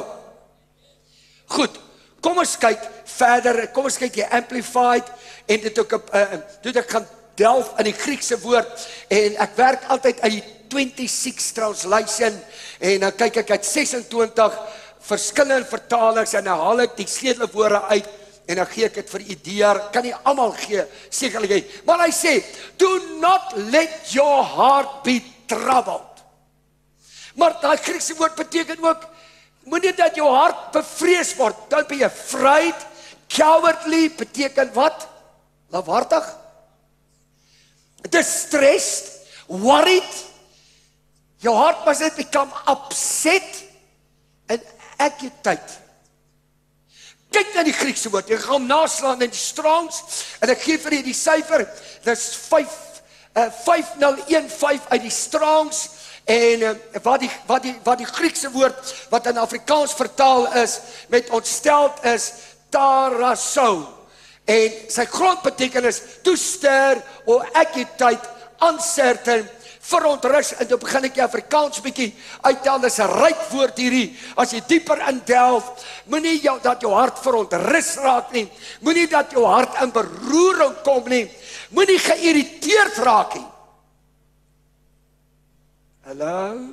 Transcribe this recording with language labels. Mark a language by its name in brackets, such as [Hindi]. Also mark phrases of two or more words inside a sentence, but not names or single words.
[Afrikaans] Goed, kom ons kyk verder, kom ons kyk die Amplified, en dit ook, toe ek gaan delf in die Griekse woord, en ek werk altyd uit die 26 translation, en dan kyk ek uit 26 verskillende vertalings, en dan haal ek die sleutelwoorde uit, en dan gee ek dit vir idee, kan nie almal gee, sekerlik nie, maar hy sê, [English] do not let your heart be troubled. [Afrikaans] Maar die Griekse woord beteken ook, moenie dat jou hart bevrees word, [English] don't be afraid, cowardly [Afrikaans] beteken wat? [English] Lafhartig? Distressed, worried, [Afrikaans] jou hart [English] must not become upset, and agitate. [Afrikaans] Kyk na die Griekse woord, ek gaan hom naslaan in die Strongs, en ek gee vir jy die syfer, dis 5015 uit die Strongs, en wat die Griekse woord, wat in Afrikaans vertaal is, met ontsteld is, tarasou, en sy grondbetekenis, [English] to stir, or agitate, uncertain, [Afrikaans] verontrus, en toe begin ek die Afrikaans bykie uittel, dis 'n ryk woord hierdie, as jy dieper in delf, moenie dat jou hart verontrus raak nie, moenie dat jou hart in beroering kom nie, moenie geïrriteerd raak nie. Hallo?